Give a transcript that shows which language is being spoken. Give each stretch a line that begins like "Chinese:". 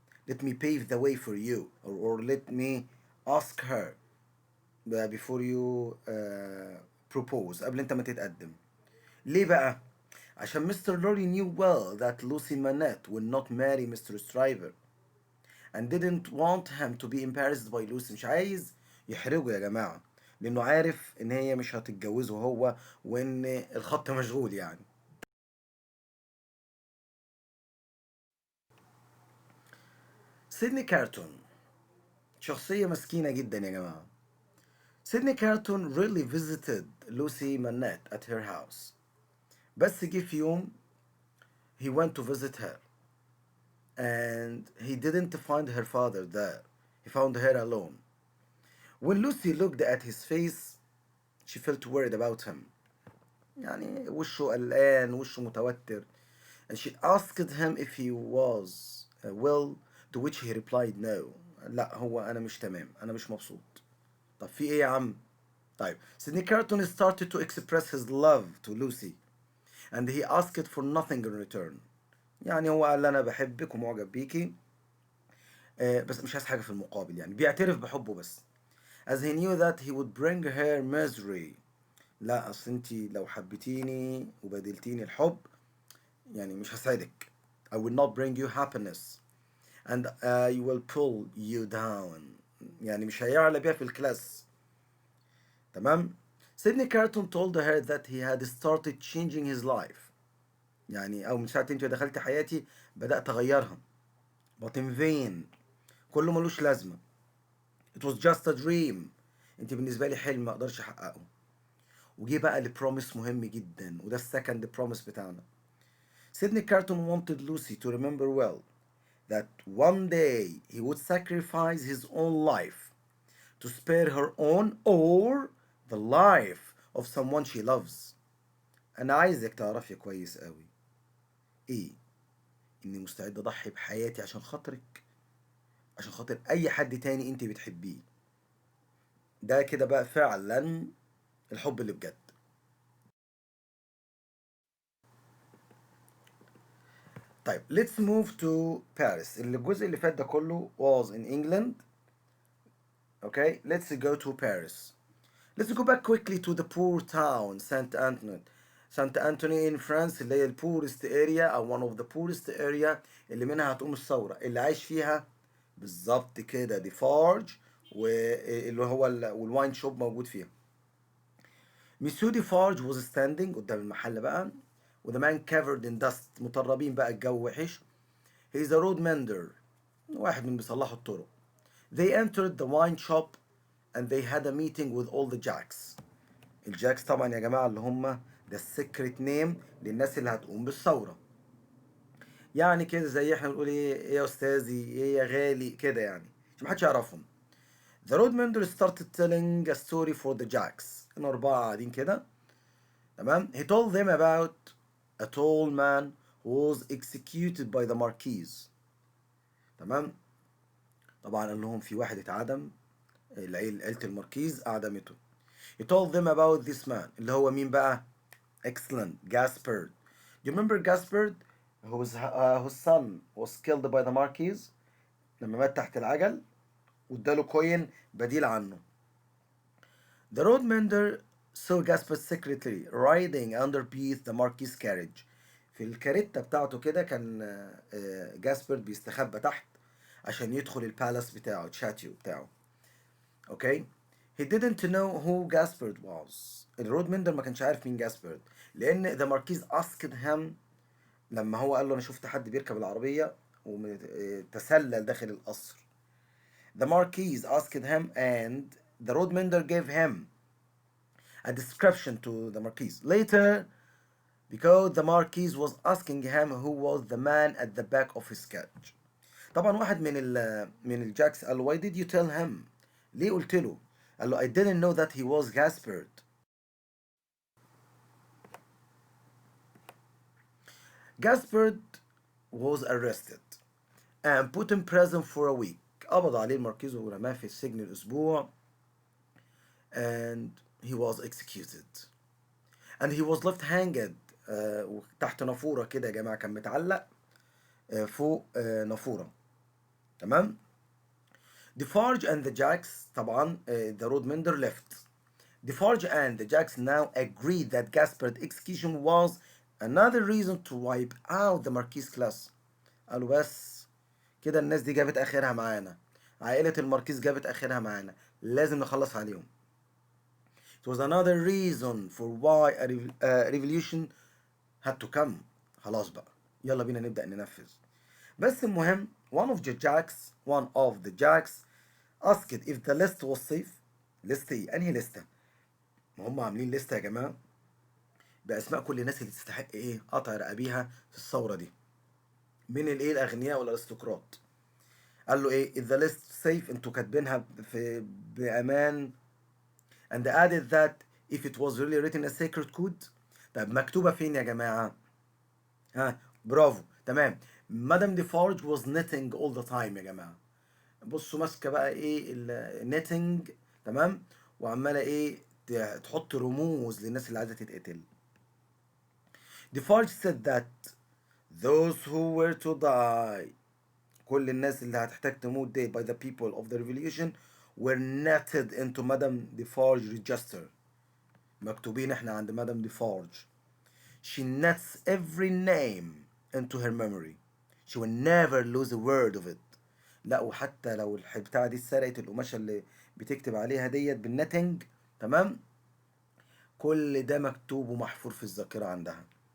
English: Let me pave the way for you, or let me ask her before you propose,
Arabic: قبل أنت ما تتقدم. ليه بقى؟ عشان Mr.
English: Lorry knew well that Lucy Manette would not marry Mr. Stryver and didn't want him to be embarrassed by Lucy.
Arabic: مش عايز يحرجه يا جماعة, لأنه عارف إن هي مش هتتجوزه هو وإن الخط مشغول يعني. سيدني كارتون شخصية مسكينة جدا يا جماعة.
English: Sydney Carton really visited Lucy Manette at her house.
Arabic: بس جه في يوم
English: he went to visit her and he didn't find her father there. He found her alone. When Lucy looked at his face, she felt worried about him.
Arabic: يعني وشه قلقان، وشه متوتر.
English: And she asked him if he was well, to which he replied no.
Arabic: لا هو أنا مش تمام، أنا مش مبسوط. طب في إيه يا عم؟ طيب
English: Sidney Carton started to express his love to Lucy and he asked for nothing in return.
Arabic: يعني هو قال أنا بحبك ومعجب بيكي، بس مش عايز حاجة في المقابل، يعني بيعترف بحبه بس.
English: As he knew that he would bring her misery.
Arabic: لا أصل انتي لو حبيتيني وبدلتيني الحب يعني مش هسعدك.
English: I will not bring you happiness and I will pull you down.
Arabic: يعني مش هيعلى بيها في الكلاس. تمام.
English: Sydney Carton told her that he had started changing his life.
Arabic: يعني أو من ساعة انت دخلت حياتي بدأت أغيرها.
English: But in vain.
Arabic: كله ملوش لازمة.
English: It was just a dream.
Arabic: انت بالنسبة لي حلم ما اقدرش احققه. وجي بقى لبروميس مهم جدا وده
English: السكند بروميس
Arabic: بتاعنا.
English: Sidney Carton wanted Lucy to remember well that one day he would sacrifice his own life to spare her own or the life of someone she loves.
Arabic: أنا عايزك تعرفي كويس قوي إيه إني مستعد أضحي بحياتي عشان خاطرك، عشان خاطر أي حد تاني أنت بتحبيه. ده كده بقى فعلا الحب اللي بجد.
English: طيب let's move to Paris.
Arabic: اللي الجزء اللي فات ده كله
English: was in England. Okay, let's go to Paris. Let's go back quickly to the poor town Saint Antoine. Saint Anthony in France
Arabic: اللي هي
English: البورست اريا
Arabic: او
English: one of the poorest area
Arabic: اللي منها هتقوم الثورة، اللي عايش فيها بالظبط كده دي فارج واللي هو والواين شوب موجود فيها. مسيو دي فارج
English: was standing
Arabic: قدام المحل بقى
English: وذا man covered in dust
Arabic: مطربين بقى الجو وحش.
English: He is a road mender
Arabic: واحد من بيصلحوا الطرق.
English: They entered the wine shop and they had a meeting with all the jacks.
Arabic: الجاكس طبعا يا جماعة اللي هم ده
English: السيكريت نيم
Arabic: للناس اللي هتقوم بالثورة. يعني كده زي احنا بنقول ايه يا استاذي ايه يا غالي كده يعني عشان محدش يعرفهم.
English: The road mender started telling a story for the jacks.
Arabic: كانوا أربعة قاعدين كده. تمام.
English: He told them about a tall man who was executed by the marquis.
Arabic: تمام. طبعا قال لهم في واحد اتعدم، عيلة الماركيز أعدمته.
English: He told them about this man
Arabic: اللي هو مين بقى؟
English: Excellent, Gaspard. Do you remember Gaspard whose son was killed by the Marquis
Arabic: لما مات تحت العجل واداله كوين بديل عنه.
English: The road mender saw Gaspard's secretary riding underneath the Marquis carriage.
Arabic: في الكاريتا بتاعته كده كان جاسبرد بيستخبى تحت عشان يدخل البالاس بتاعه الشاتيو بتاعه. اوكي.
English: He didn't know who Gaspard was.
Arabic: الرود مندر ما كانش عارف مين جاسبرد لان
English: the Marquis asked him
Arabic: لما هو قال له انا شفت حد بيركب العربية وتسلل داخل القصر.
English: The Marquis asked him and the road mender gave him a description to the Marquis. Later, because the Marquis was asking him who was the man at the back of his carriage.
Arabic: طبعا واحد من الجاكس قال له
English: why did you tell him؟
Arabic: ليه قلت له؟ قال له
English: I didn't know that he was Gaspard. Gaspard was arrested and put in prison for a week.
Arabic: قبض عليه الماركيز ورماه في السجن الأسبوع
English: and he was executed. And he was left hanged
Arabic: تحت نافورة كده يا جماعة، كان متعلق فوق نافورة. تمام.
English: Defarge and the Jacks طبعا the road mender left. Defarge and the Jacks now agreed that Gaspard's execution was another reason to wipe out the Marquis class.
Arabic: قالوا بس كده الناس دي جابت آخرها معانا، عائلة الماركيز جابت آخرها معانا، لازم نخلص عليهم.
English: It was another reason for why a revolution had to come.
Arabic: خلاص بقى يلا بينا نبدأ ننفذ. بس المهم
English: one of the jacks asked if the list was safe.
Arabic: list ايه؟ انهي لستة؟ ما هم عاملين لستة يا جماعة بأسماء كل الناس اللي تستحق ايه قطع رقابيها في الثورة دي من الايه الأغنياء والأرستقراط. قال له ايه
English: if the list safe
Arabic: انتوا كاتبينها بأمان
English: and added that if it was really written a sacred code.
Arabic: طب مكتوبة فين يا جماعة؟ ها برافو تمام.
English: Madame Defarge was knitting all the time
Arabic: يا جماعة. بصوا ماسكة بقى ايه النيتنج تمام وعمالة ايه تحط رموز للناس اللي عايزة تتقتل.
English: Defarge said that those who were to die
Arabic: كل الناس اللي هتحتاج تموت دي
English: by the people of the revolution were netted into Madame Defarge register.
Arabic: مكتوبين احنا عند Madame Defarge.
English: She nets every name into her memory. She will never lose a word of it.
Arabic: لا وحتى لو البتاعة دي اتسرقت القماشة اللي بتكتب عليها ديت بالنتنج تمام كل ده مكتوب ومحفور في الذاكرة عندها.